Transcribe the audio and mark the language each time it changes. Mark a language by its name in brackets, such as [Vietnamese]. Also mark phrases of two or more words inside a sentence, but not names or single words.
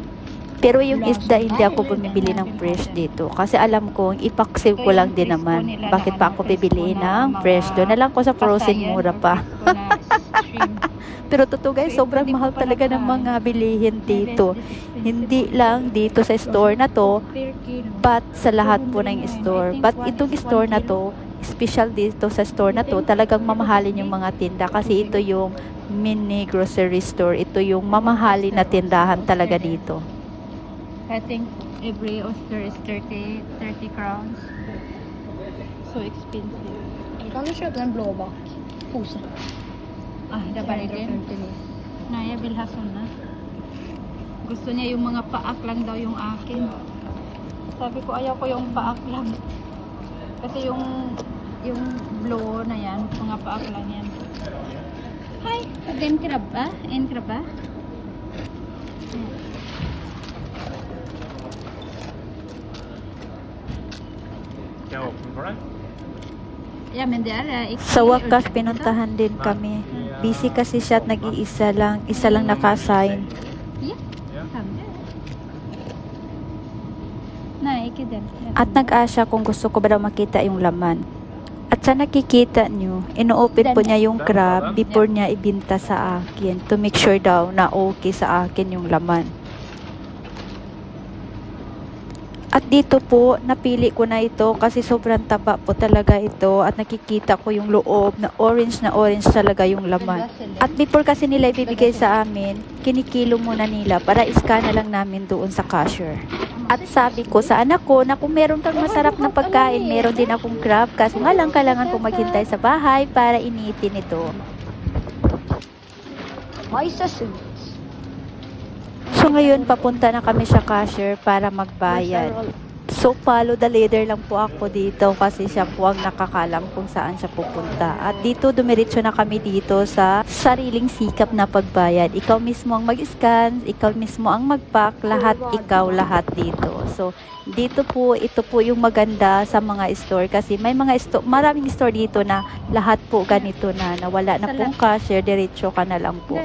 [Filipino] Pero yung isda, hindi ako bumibili ng fresh dito. Kasi alam kong ipaksiw ko lang din naman. Bakit pa ako bibili ng fresh? Doon na lang ko sa frozen, mura pa. Pero totoo guys, sobrang mahal talaga ng mga bilihin dito. Hindi lang dito sa store na to, but sa lahat po ng store. But itong store na to, special dito sa store na to, talagang mamahalin yung mga tinda. Kasi ito yung mini grocery store. Ito yung mamahalin na tindahan talaga dito. [English] I think every oyster is 30 crowns. So expensive. [Swedish] Kan du köpa en blå bak? Påse. Ah, det var det. Nej, jag vill ha såna. [Filipino] Gusto niya yung mga paak lang daw yung akin. Sabi ko, ayaw ko yung paak lang. Kasi yung blå na yan, mga paak lang yan. [Swedish] Hi, den krabba? En krabba? Kan jag öppna för det? Ja, men det är [Filipino] Sa wakas, pinuntahan din kami. Busy kasi siya at nag-iisa lang. Isa lang nakasign. Ja, nej, ikke den. At nag-asya kung gusto ko ba daw makita yung laman. At sa nakikita nyo, ino-open po niya yung crab before niya ibinta sa akin [English] to make sure [Filipino] daw na okay sa akin yung laman. At dito po, napili ko na ito kasi sobrang taba po talaga ito at nakikita ko yung loob na orange talaga yung laman. At before kasi nila ibibigay sa amin, kinikilo muna nila para iskana lang namin doon sa cashier. At sabi ko sa anak ko na kung meron kang masarap na pagkain, meron din akong crab. Kaso nga lang, kailangan kong maghintay sa bahay para initin ito. May sasunod. So ngayon, papunta na kami sa cashier para magbayad. So [English] follow the leader [Filipino] lang po ako dito kasi siya po ang nakakalam kung saan siya pupunta. At dito dumiretso na kami dito sa sariling sikap na pagbayad. Ikaw mismo ang mag-scan, ikaw mismo ang mag-pack, lahat ikaw lahat dito. So dito po, ito po yung maganda sa mga store kasi may mga store, maraming store dito na lahat po ganito na wala na pong cashier, diretso ka na lang po.